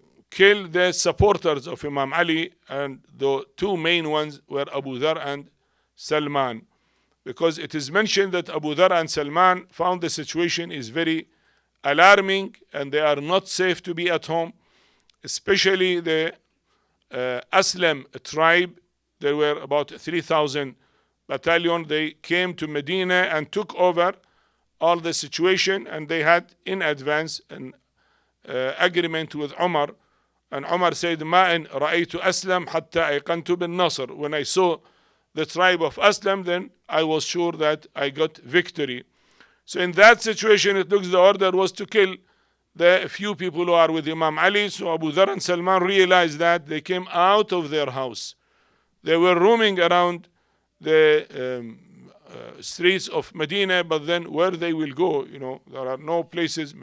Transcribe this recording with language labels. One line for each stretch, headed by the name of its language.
English: kill the supporters of Imam Ali, and the two main ones were Abu Dhar and Salman, because it is mentioned that Abu Dhar and Salman found the situation is very alarming, and they are not safe to be at home, especially the Aslam tribe. There were about 3,000 battalion. They came to Medina and took over all the situation, and they had in advance an agreement with Umar. And Umar said,
Arabic: ما إن رأيت أسلم حتى أيقنت بالنصر.
English: When I saw the tribe of Aslam, then I was sure that I got victory. So in that situation, it looks the order was to kill the few people who are with Imam Ali. So Abu Dhar and Salman realized that. They came out of their house. They were roaming around the streets of Medina, but then where they will go, there are no places.